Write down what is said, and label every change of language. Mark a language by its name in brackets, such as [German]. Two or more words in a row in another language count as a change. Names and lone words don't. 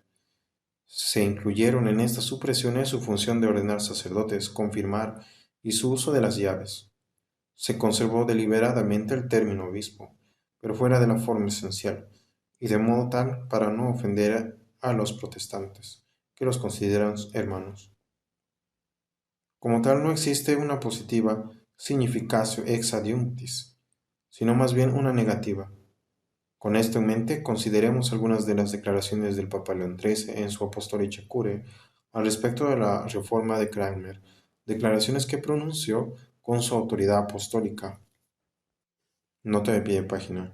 [Spanish] Se incluyeron en estas supresiones su función de ordenar sacerdotes, confirmar y su uso de las llaves. Se conservó deliberadamente el término obispo, pero fuera de la forma esencial, y de modo tal para no ofender a los protestantes, que los consideran hermanos. Como tal, no existe una positiva [Latin] significatio ex adiunctis, [Spanish] sino más bien una negativa. Con esto en mente, consideremos algunas de las declaraciones del Papa León XIII en su Apostolice Cure al respecto de la reforma de Cranmer, declaraciones que pronunció con su autoridad apostólica. Nota de pie de página.